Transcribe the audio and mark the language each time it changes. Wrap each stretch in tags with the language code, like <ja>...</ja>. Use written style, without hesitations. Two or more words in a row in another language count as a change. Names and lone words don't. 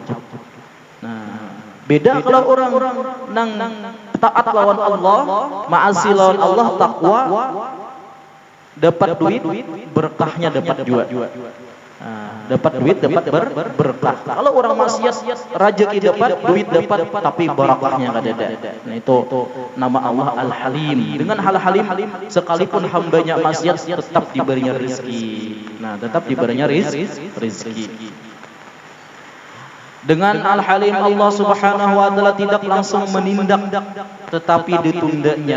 <bjn>Nah, beda kalau orang nang taat lawan Allah, ma'asi lawan Allah, takwa, dapat duit, berkahnya dapat juga. Dapat duit, dapat berkah. Kalau orang maksiat, rezeki dapat, duit dapat, tapi barakahnya enggak ada. Nah, itu nama Allah Al-Halim. Dengan Al-Halim, sekalipun hambanya maksiat tetap diberinya rezeki. Nah, tetap diberinya rezeki. Dengan Al-Halim, Allah</bjn> <ar>Subhanahu wa taala</ar> <bjn>tidak langsung menindak, tetapi ditundanya.</bjn>